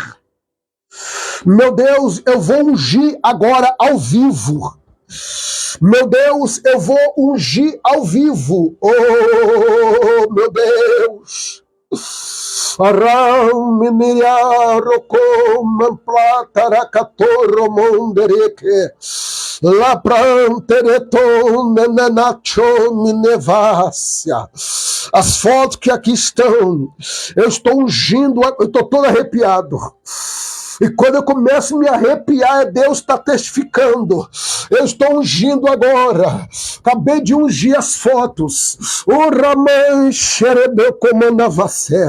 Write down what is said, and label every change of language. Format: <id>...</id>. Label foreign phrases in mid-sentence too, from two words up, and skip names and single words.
<pt>Meu Deus, eu vou ungir agora ao vivo. Meu Deus, eu vou ungir ao vivo. Oh, meu Deus. Aram miniriaro com plataracatorro mondereque. La prantereton nenacho minevácia. As fotos que aqui estão, eu estou ungindo, eu estou todo arrepiado. E quando eu começo a me arrepiar, Deus está testificando. Eu estou ungindo agora. Acabei de ungir as fotos. O Raman xerebeu comandavacé.</pt>